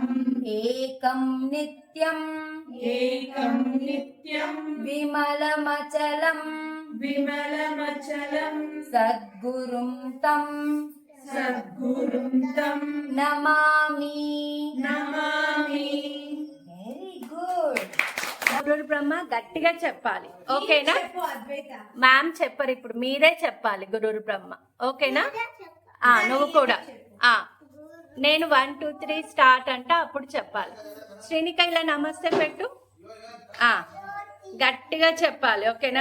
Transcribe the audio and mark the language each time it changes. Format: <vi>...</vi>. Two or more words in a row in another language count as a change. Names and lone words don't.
<sa>ఏకం నిత్యం एकं नित्यं విమలమచలం विमलमचलं సద్గురుం తం सद्गुरुं तं నమామి. नमामि</sa> <en>very good.</en> <sa>గురు బ్రహ్మ</sa> <te>గట్టిగా చెప్పాలి, ఓకేనా? మ్యామ్ చెప్పరు, ఇప్పుడు మీరే చెప్పాలి</te> <sa>గురు బ్రహ్మ,</sa> <te>ఓకేనా? నువ్వు కూడా నేను 1 2 3 స్టార్ట్ అంట అప్పుడు చెప్పాలి. శ్రీనిక ఇలా నమస్తే పెట్టు, గట్టిగా చెప్పాలి, ఓకేనా?</te>